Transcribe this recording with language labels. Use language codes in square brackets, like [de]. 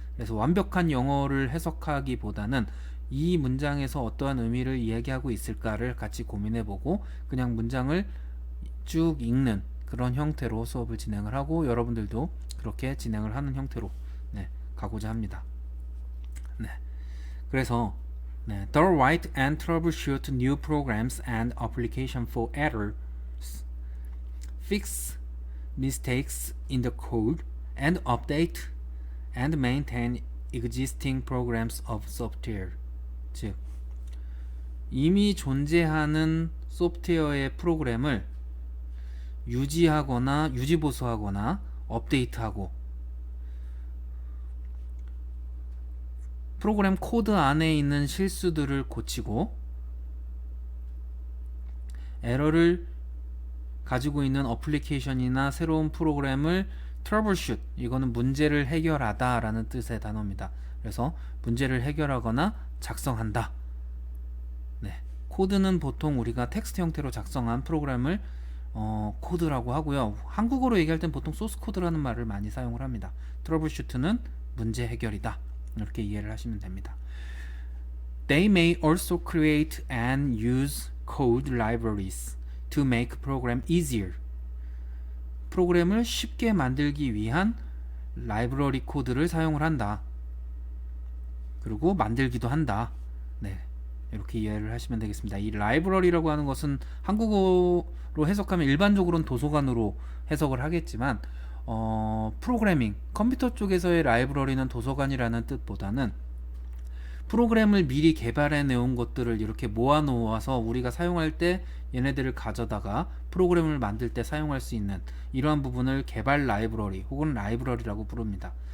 [ko] 그래서 완벽한 영어를 해석하기보다는 이 문장에서 어떠한 의미를 이야기하고 있을까를 같이 고민해보고 그냥 문장을 쭉 읽는 그런 형태로 수업을 진행을 하고, 여러분들도 그렇게 진행을 하는 형태로 가고자 합니다. 그래서 [en] The write and troubleshoot new programs and application for errors, fix mistakes in the code, and update and maintain existing programs of software. [ko] 즉, 이미 존재하는 소프트웨어의 프로그램을 유지하거나 유지보수하거나 업데이트하고, 프로그램 코드 안에 있는 실수들을 고치고, 에러를 가지고 있는 어플리케이션이나 새로운 프로그램을 troubleshoot, 이거는 문제를 해결하다 라는 뜻의 단어입니다. 그래서 문제를 해결하거나 작성한다. 코드는 보통 우리가 텍스트 형태로 작성한 프로그램을 코드라고 하고요. 한국어로 얘기할 땐 보통 소스 코드라는 말을 많이 사용을 합니다. troubleshoot는 문제 해결이다, 이렇게 이해를 하시면 됩니다. [en] They may also create and use code libraries to make program easier. [ko] 프로그램을 쉽게 만들기 위한 라이브러리 코드를 사용을 한다. 그리고 만들기도 한다. 이렇게 이해를 하시면 되겠습니다. 이 라이브러리라고 하는 것은 한국어로 해석하면 일반적으로는 도서관으로 해석을 하겠지만, 프로그래밍, 컴퓨터 쪽에서의 라이브러리는 도서관이라는 뜻보다는 프로그램을 미리 개발해 내온 것들을 이렇게 모아 놓아서 우리가 사용할 때 얘네들을 가져다가 프로그램을 만들 때 사용할 수 있는 이러한 부분을 개발 라이브러리 혹은 라이브러리라고 부릅니다.